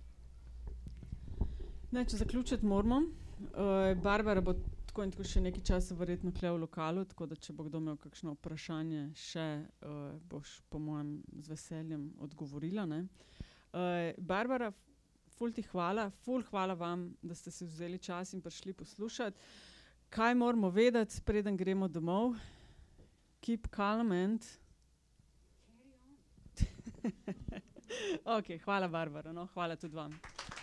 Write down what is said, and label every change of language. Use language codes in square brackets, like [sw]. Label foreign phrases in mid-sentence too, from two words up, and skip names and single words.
[sl] Ne, če zaključiti moramo. Barbara bo tako in tako še nekaj časa verjetno tule v lokalu, tako da če bo kdo imel kakšno vprašanje še, boš po mojem z veseljem odgovorila. Ne. Barbara, ful ti hvala, ful hvala vam, da ste si vzeli čas in prišli poslušati. Kaj moramo vedeti, preden gremo domov? [en] Keep calm and... [sl] Ok, hvala Barbara, no, hvala tudi vam.